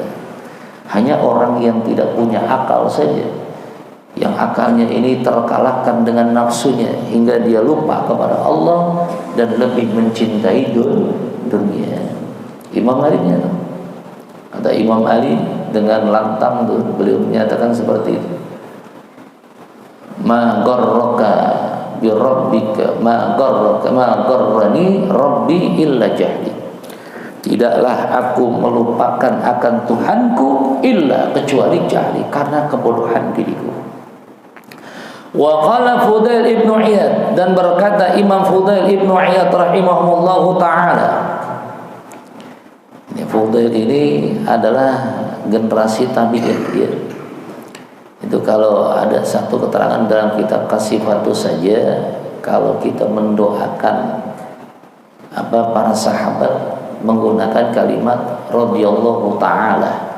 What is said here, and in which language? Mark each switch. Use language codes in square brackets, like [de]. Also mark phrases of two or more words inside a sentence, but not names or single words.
[id] Hanya orang yang tidak punya akal saja, yang akalnya ini terkalahkan dengan nafsunya hingga dia lupa kepada Allah dan lebih mencintai dunia. Imam Ali menyatakan, kata Imam Ali dengan lantang tuh, beliau menyatakan seperti itu, [ar] ما غرك بربك ما غرني ربي إلا جهلي, [id] tidaklah aku melupakan akan Tuhanku illa, kecuali jahli, karena kebodohan diriku. [ar] وقال فضيل بن عياض, [id] dan berkata Imam Fudail ibn Iyad [ar] رحمه الله تعالى. [id] Fudail ini adalah generasi tabi'in, ya. Itu kalau ada satu keterangan dalam kitab Kasifatus saja, kalau kita mendoakan para sahabat menggunakan kalimat [ar] رضي الله تعالى.